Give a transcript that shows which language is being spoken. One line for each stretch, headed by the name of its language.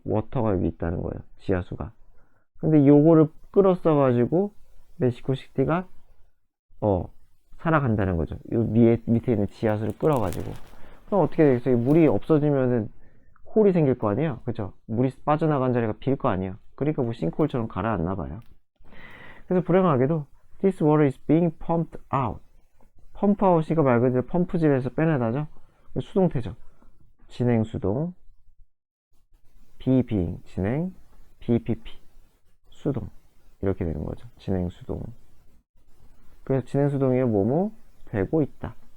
Korean: 워터가 여기 있다는 거예요. 지하수가. 근데 요거를 끌어써 가지고 멕시코 시티가 살아간다는 거죠. 요 밑에 있는 지하수를 끌어가지고. 그럼 어떻게 되겠어요? 물이 없어지면은 홀이 생길 거 아니에요? 그죠? 물이 빠져나간 자리가 빌 거 아니에요? 그러니까 뭐 싱크홀처럼 가라앉나 봐요.
English: 그래서 불행하게도 this water is being pumped out.
Korean: 펌프아웃이가 말 그대로 펌프질에서 빼내다죠. 수동태죠. 진행 수동, being 진행, BPP 수동 이렇게 되는 거죠. 진행 수동. 그래서 진행 수동이 뭐뭐 되고 있다.